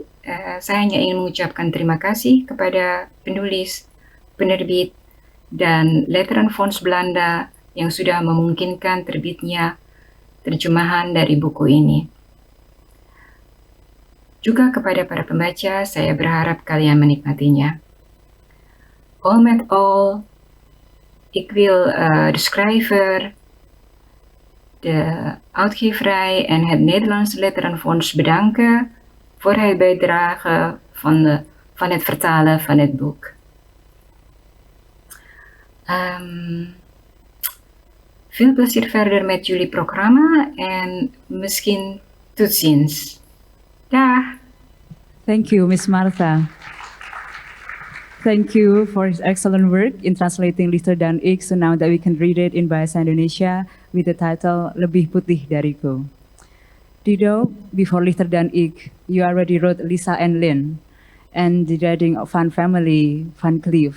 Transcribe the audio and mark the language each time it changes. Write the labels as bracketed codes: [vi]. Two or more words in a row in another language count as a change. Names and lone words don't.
[id] Saya hanya ingin mengucapkan terima kasih kepada penulis, penerbit, dan Letteran Fonds Belanda yang sudah memungkinkan terbitnya terjemahan dari buku ini. Juga kepada para pembaca, saya berharap kalian menikmatinya. [nl] Al met al, ik wil de schrijver, de uitgeverij en het Nederlandse Letterenfonds bedanken voor het bijdragen van het vertalen van het boek. Veel plezier verder met jullie programma en misschien tot ziens. Dag! [en] Thank you, Miss Martha. Thank you for his excellent work in translating Lichter dan Ik, so now that we can read it in Bahasa Indonesia with the title Lebih Putih Dariku. Dido, before Lichter dan Ik, you already wrote Lisa and Lynn, and the writing of Van Family, Van Cleef.